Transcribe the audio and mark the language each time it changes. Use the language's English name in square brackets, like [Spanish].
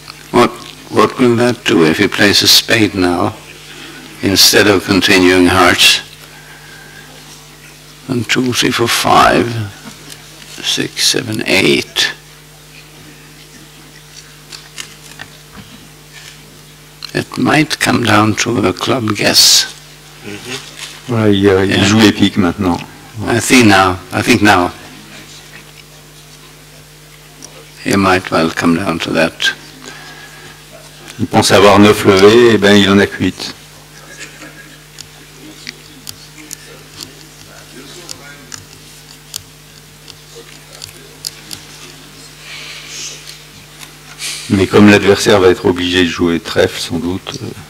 [English] What will that do if he plays a spade now, instead of continuing hearts? 1, 2, 3, 4, 5, 6, 7, 8. It might come down to a club guess. [French] Voilà, il joue les piques maintenant. [English] I think now. He might well come down to that. [French] Il pense avoir 9 levées, et ben il en a que 8. Mais comme l'adversaire va être obligé de jouer trèfle, sans doute.